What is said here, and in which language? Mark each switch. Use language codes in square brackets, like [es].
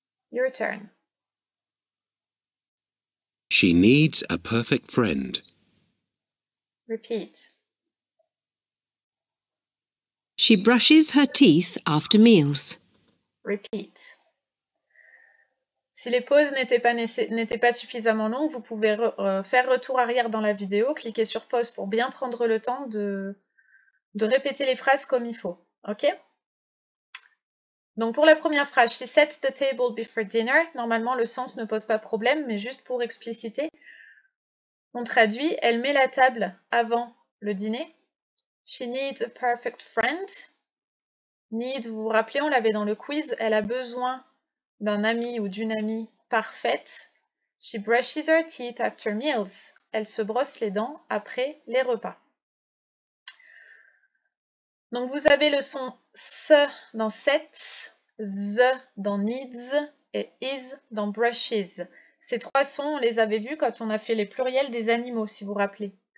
[en] Your turn. She needs a perfect friend. Repeat. She brushes her teeth after meals. Repeat. [fr] Si les pauses n'étaient pas suffisamment longues, vous pouvez faire retour arrière dans la vidéo, cliquer sur pause pour bien prendre le temps de répéter les phrases comme il faut. Ok? Donc pour la première phrase, [en] she sets the table before dinner. [fr] Normalement, le sens ne pose pas problème, mais juste pour expliciter, on traduit, elle met la table avant le dîner. [en] She needs a perfect friend. [fr] Need, vous vous rappelez, on l'avait dans le quiz, elle a besoin d'un ami ou d'une amie parfaite. [en] She brushes her teeth after meals. [fr] Elle se brosse les dents après les repas. Donc vous avez le son S dans sets, Z dans needs et is dans brushes. Ces trois sons, on les avait vus quand on a fait les pluriels des animaux, si vous vous rappelez.